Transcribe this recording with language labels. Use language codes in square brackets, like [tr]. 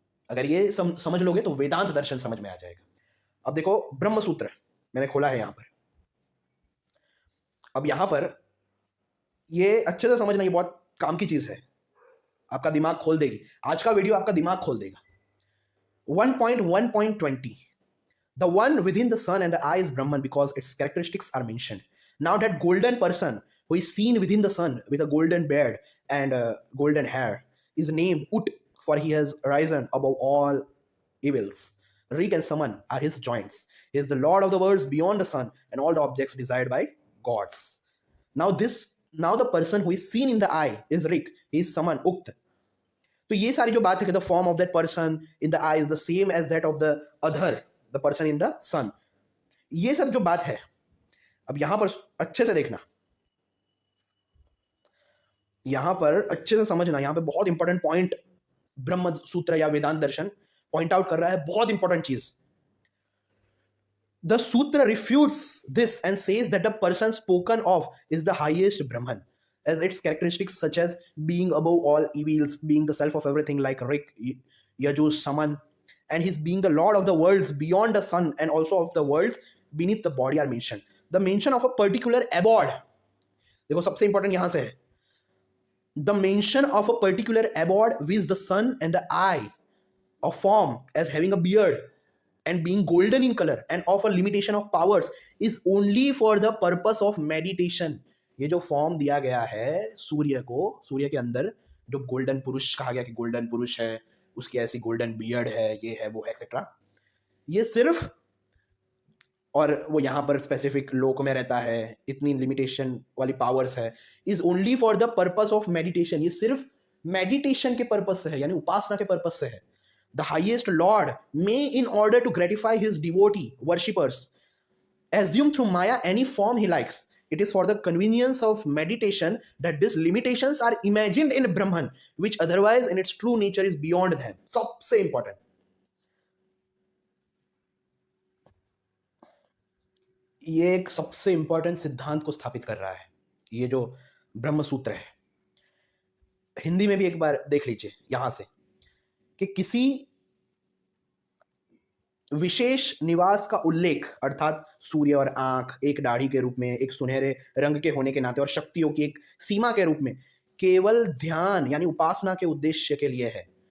[hi] अगर ये समझ लोगे तो वेदांत दर्शन समझ में आ जाएगा। अब देखो ब्रह्म सूत्र मैंने खोला है यहां पर। अब यहां पर ये अच्छे से समझना, ये बहुत काम की चीज है, आपका दिमाग खोल देगी। आज का वीडियो आपका दिमाग खोल देगा। [en] 1.1.20 The one within the sun and the eye is Brahman because its characteristics are mentioned. Now that golden person who is seen within the sun with a golden beard and golden hair is named Ut, for he has risen above all evils. Rik and Saman are his joints. He is the lord of the worlds beyond the sun and all the objects desired by gods. Now the person who is seen in the eye is Rik. He is Saman, Ukt. [hi] तो ये सारी जो बात है कि [en] the form of that person in the eye is the same as that of the other, the person in the sun, [hi] ये सब जो बात है, अब यहां पर अच्छे से देखना, यहां पर अच्छे से समझना। यहां पे बहुत इंपॉर्टेंट पॉइंट ब्रह्म सूत्र या वेदांत दर्शन पॉइंट आउट कर रहा है, बहुत इंपॉर्टेंट चीज। [en] The sutra refutes this and says that the person spoken of is the highest Brahman, as its characteristics such as being above all evils, being the self of everything like Rik, Yajush, Saman, and his being the lord of the worlds beyond the sun and also of the worlds beneath the body are mentioned. The mention of a particular abode, [hi] देखो सबसे important यहां से है, [en] the mention of a particular abode with the sun and the eye of form as having a beard and being golden in color and of a limitation of powers is only for the purpose of meditation. [hi] ये जो form दिया गया है सूर्य को, सूर्य के अंदर जो golden पुरुष कहा गया कि गोल्डन पुरुष है, उसकी ऐसी गोल्डन बियर्ड है, ये है वो है एक्सेट्रा, ये सिर्फ, और वो यहाँ पर स्पेसिफिक लोक में रहता है, इतनी लिमिटेशन वाली पावर्स है, [en] is only for the purpose of meditation, [hi] ये सिर्फ मेडिटेशन के पर्पस से है, यानी उपासना के पर्पस से है. [en] The highest lord may in order to gratify his devotee worshippers assume through Maya any form he likes. It is for the convenience of meditation that these limitations are imagined in Brahman, which otherwise in its true nature is beyond them. [hi] सबसे important. ये एक सबसे important सिद्धांत को स्थापित कर रहा है, ये जो ब्रह्म सूत्र है. हिंदी में भी एक बार देख लीजिए यहां से, कि किसी विशेष निवास का उल्लेख, अर्थात सूर्य और आंख एक दाढ़ी के रूप में, एक सुनहरे रंग के होने के नाते और शक्तियों की एक सीमा के रूप में, केवल ध्यान यानी उपासना के उद्देश्य के लिए है.